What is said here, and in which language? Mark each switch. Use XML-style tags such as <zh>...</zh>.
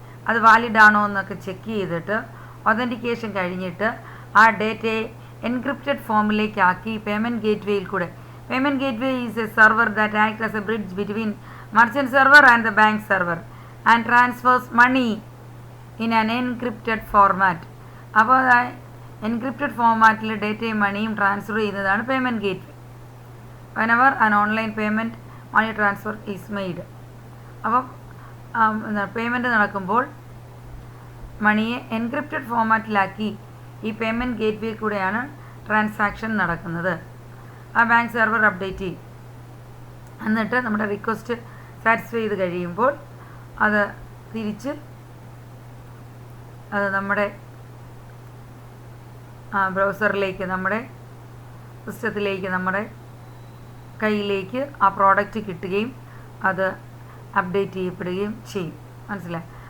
<ml>അത് വാലിഡ് ആണോ എന്നൊക്കെ ചെക്ക് ചെയ്തിട്ട് ഒതൻറ്റിക്കേഷൻ കഴിഞ്ഞിട്ട് ആ ഡേറ്റയെ എൻക്രിപ്റ്റഡ് ഫോമിലേക്കാക്കി പേയ്മെൻറ്റ് ഗേറ്റ് വേയിൽ കൂടെ.</ml> <en>Payment gateway is a server that act as a bridge between merchant server and the bank server and transfers money in an encrypted format.</en> <ml>അപ്പോൾ encrypted ഫോർമാറ്റിൽ ഡേറ്റയും മണിയും transfer ചെയ്യുന്നതാണ് payment gate way.</ml> <en>whenever an online payment money transfer is made.</en> <ml>അപ്പം payment നടക്കുമ്പോൾ മണിയെ encrypted ഫോർമാറ്റിലാക്കി ഈ payment gate വേ കൂടെയാണ് transaction നടക്കുന്നത്. ആ ബാങ്ക് സെർവർ അപ്ഡേറ്റ് ചെയ്യും. എന്നിട്ട് നമ്മുടെ റിക്വസ്റ്റ് സാറ്റിസ്ഫൈ ചെയ്ത് കഴിയുമ്പോൾ അത് തിരിച്ച് നമ്മുടെ ബ്രൗസറിലേക്ക്, നമ്മുടെ സിസ്റ്റത്തിലേക്ക്, നമ്മുടെ കയ്യിലേക്ക് ആ പ്രോഡക്റ്റ് കിട്ടുകയും അത് അപ്ഡേറ്റ് ചെയ്യപ്പെടുകയും ചെയ്യും. മനസ്സിലായി?</ml>